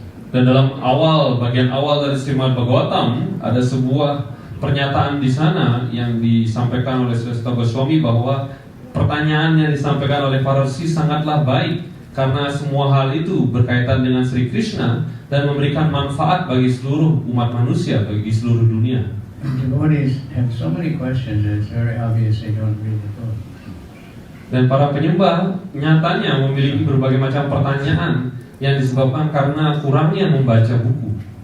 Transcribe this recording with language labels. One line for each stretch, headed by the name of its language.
Indonesian: Dan dalam bagian awal dari Srimad Bhagavatam ada sebuah pernyataan di sana yang disampaikan oleh Srila Goswami bahwa pertanyaan yang disampaikan oleh Farsi sangatlah baik karena semua hal itu berkaitan dengan Sri Krishna dan memberikan manfaat bagi seluruh umat manusia, bagi seluruh dunia.
English: Devotees have so many questions that it's very obvious they don't read the book.
Indonesian: Dan para penyembah nyatanya memiliki berbagai macam pertanyaan yang disebabkan karena kurangnya membaca buku.